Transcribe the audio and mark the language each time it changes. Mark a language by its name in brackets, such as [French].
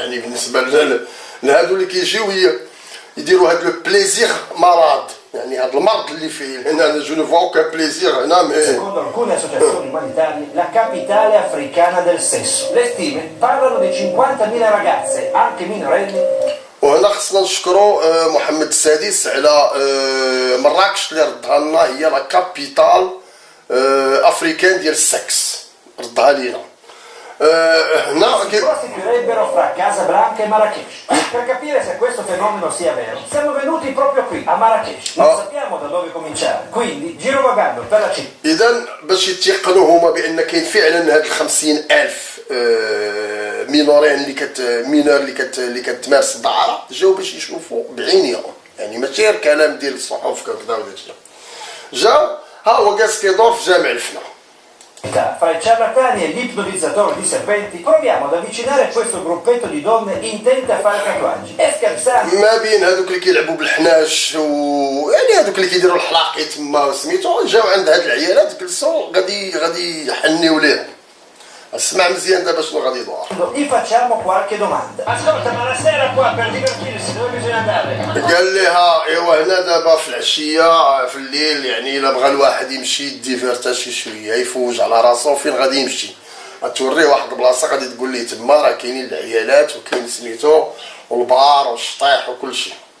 [Arabic] يعني بالنسبه لهادو اللي كيجيو يديروا هاد [French] لو بليزير [Arabic] مرض، يعني هاد المرض اللي فيه هنا [French] جو نو فوا اوكان بليزير [Arabic] هنا. [Italian] Secondo alcune associazioni umanitarie, la capitale africana del sesso. Le stime parlano di 50.000 ragazze, anche minorenni. [Arabic] وهنا خصنا نشكروا محمد السادس على مراكش اللي ردها لنا هي [French] لا كابيتال افريكان [Arabic] ديال السكس، ردها لينا. هنا [Italian] Costituirebbero fra Casablanca e Marrakech. Per capire se questo fenomeno sia vero, siamo venuti proprio qui, a Marrakech. Non sappiamo da dove cominciare, quindi girovagando per la città. [Arabic] إذا باش يتيقنوا هما بأن كاين فعلا هاد 50,000 مينورين اللي كتمارس الدعارة، جاو باش يشوفوا بعينيهم، يعني ماشي غير كلام ديال الصحف كذا وداك. جاو ها هو جالس كيدور في جامع الفنا. [Italian] Fra i ciarlatani e gli ipnotizzatori di serpenti proviamo ad avvicinare questo gruppetto di donne intente a fare tatuaggi e scherzando. [Arabic] ما بين هذوك اللي كيلعبوا بالحناش يعني هذوك اللي كيديروا الحلاقي تما سميتو، جاو عند هاد العيالات جلسوا غادي يحنيو ليهم. اسمع مزيان دابا شنو غادي يدور. [Italian] Gli facciamo qualche domanda. Ascolta, ma la sera qua per divertirsi dove bisogna andare? [Arabic] قال لها ايوا هنا دابا في العشيه في الليل، يعني الا بغى الواحد يمشي يديفيرتا شي شويه يفوج على راسو فين غادي يمشي، غتوريه واحد البلاصه غادي تقول ليه تما راه كاينين العيالات وكاين سميتو والبار والشطيح وكل شيء.